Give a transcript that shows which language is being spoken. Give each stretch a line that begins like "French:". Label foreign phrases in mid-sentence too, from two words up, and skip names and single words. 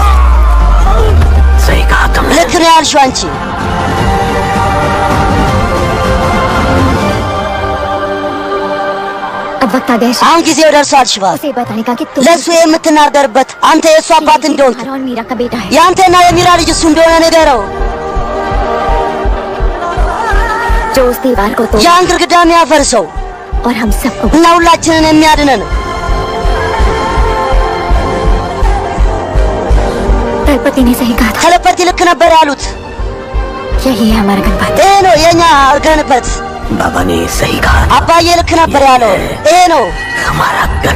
Hindi: सही कहा तुमने।
Amharic: ልክ ነው ያልሽው አንቺ።
Hindi: अब वक्त आ गया है
Amharic: አሁን ጊዜው ደርሷል ሽባ።
Hindi: उसे बताने का कि तुम
Amharic: ለሱ የምትናገርበት አንተ የእሱ አባት እንደሆንክ
Hindi: और मीरा का बेटा है।
Amharic: የአንተና የሚራ ልጅ እሱ እንደሆነ ንገረው።
Hindi: जो उस दीवार को तोड़
Amharic: ያን ግድግዳ የሚያፈርሰው
Hindi: और हम सबको
Amharic: እና ሁላችንን የሚያድነን
Hindi: तलपति ने सही कहा था।
Amharic: ተለፐቲ ልክ ነበር ያሉት።
Hindi: यही है हमारा गणपत।
Amharic: ይሄ ነው የኛ ገንበት።
Hindi: बाबा ने सही कहा।
Amharic: አባዬ ልክ ነበር ያለው። ይሄ ነው
Hindi: हमारा गन।